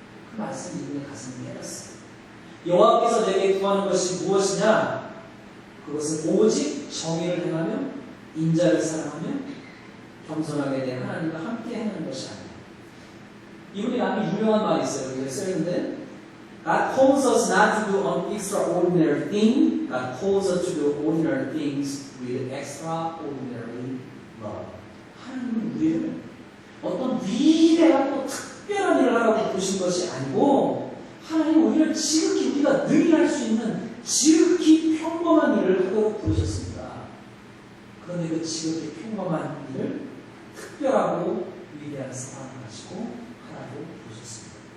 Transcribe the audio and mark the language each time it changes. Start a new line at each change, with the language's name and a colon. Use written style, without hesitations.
Korean: 그 말씀이 이분의 가슴을 깨닫어요. 여호와께서 내게 구하는 것이 무엇이냐? 그것은 오직 정의를 행하며 인자를 사랑하며 겸손하게 된 하나님과 함께 행하는 것이 아니에요. 이분이 아주 유명한 말이 있어요. 여기에 써있는데,
English: God calls us not to do an extraordinary thing. God calls us to do ordinary things with extraordinary love.
Korean: 하나님은 우리를 어떤 위대하고 특별한 일을 하라고 부르신 것이 아니고, 하나님은 우리를 지극히 우리가 능히 할 수 있는 지극히 평범한 일을 하도록 부르셨습니다. 그런데 그 지극히 평범한 일을 특별하고 위대한 사랑을 가지고 하라고 부르셨습니다.